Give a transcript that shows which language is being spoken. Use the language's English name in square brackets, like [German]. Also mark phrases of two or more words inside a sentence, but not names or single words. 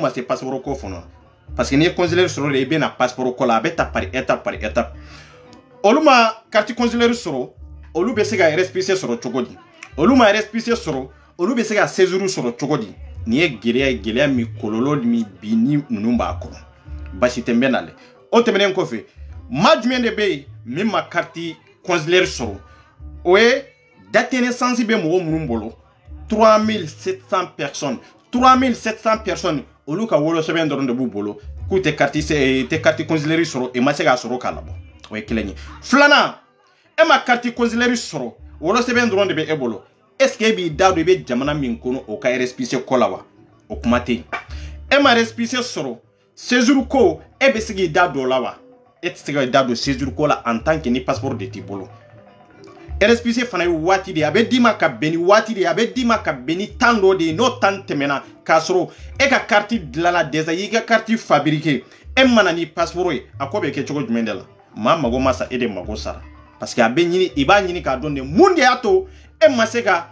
[Bambara] ma se passeport ko fɔlɔ [French] parce que [Bambara] ni ye consulaire sɔrɔ de i bɛ na passeport ko la a bɛ ta [French] par étape [Bambara] olu ma [French] carte consulaire [Bambara] sɔrɔ olu bɛ se ka RSPC sɔrɔ cogo di olu ma RSPC sɔrɔ olu bɛ se ka séjour sɔrɔ cogo di nin ye gɛlɛya min kɔlɔlɔ min bi ni ninnu b'a kɔnɔ basi tɛ n bɛ nale o tɛmɛnen kɔfɛ maa jumɛn de bɛ yen min ma carte consulaire sɔrɔ o ye [French] date de naissance [Bambara] bɛ mɔgɔ minnu bolo [French] 3700 personnes 3700 personnes [Bambara] olu ka wolosɛbɛn dɔrɔn de b'u bolo k'u tɛ [French] carte consulaire [Bambara] sɔrɔ e ma se k'a sɔrɔ k'a labɔ o ye kelen ye filanan e ma [French] carte consulaire [Bambara] sɔrɔ wolosɛbɛn dɔrɔn de bɛ e bolo [French] est ce que [Bambara] e b'i da don i bɛ jamana min kɔnɔ o ka RSPC ko la wa o kuma tɛ yen e ma RSPC sɔrɔ séjour ko e bɛ se k'i da don o la wa e tɛ se ka da don séjour ko la [French] en tant que [Bambara] ni passeport de t'i bolo RSPC fana ye waati de ye a bɛ d'i ma ka bɛn ni waati de ye a bɛ d'i ma ka bɛn ni temps dɔ de ye n'o temps tɛmɛna k'a sɔrɔ e ka carte dilanna déjà i ka [French] carte fabriquée [Bambara] e mana ni passeport ye a ko bɛ kɛ cogo jumɛn de la maa mago ma sa e de mago sara [French] parce que [Bambara] a bɛ ɲini i b'a ɲini k'a dɔn de mun de y'a to e ma se